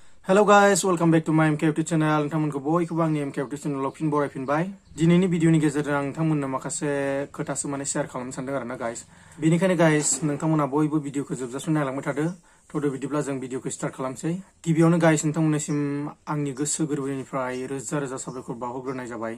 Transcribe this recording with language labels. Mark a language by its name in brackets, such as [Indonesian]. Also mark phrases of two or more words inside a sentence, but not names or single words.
[English] Hello guys, welcome back to my MK YouTube channel. [Bodo] नोंथांमोनखौ बयखौबो आंनि MK YouTube channelआव फिन बरायफिनबाय। दिनैनि भिडिअनि गेजेरजों आं नोंथांमोननो माखासे खोथासो शेयार खालामनो सानदों आरोना गाइस। बेनिखायनो गाइस नोंथांमोना बयबो भिडिअखौ जोबजासिम नायलांबाय थादो। थ'दो बिदिब्ला जों भिडिअखौ स्टार्ट खालामसै। गिबियावनो गाइस नोंथांमोननिसिम आंनि गोसो गोरबोनिफ्राय रोजा रोजा साबायखर बावहरग्रोनाय जाबाय।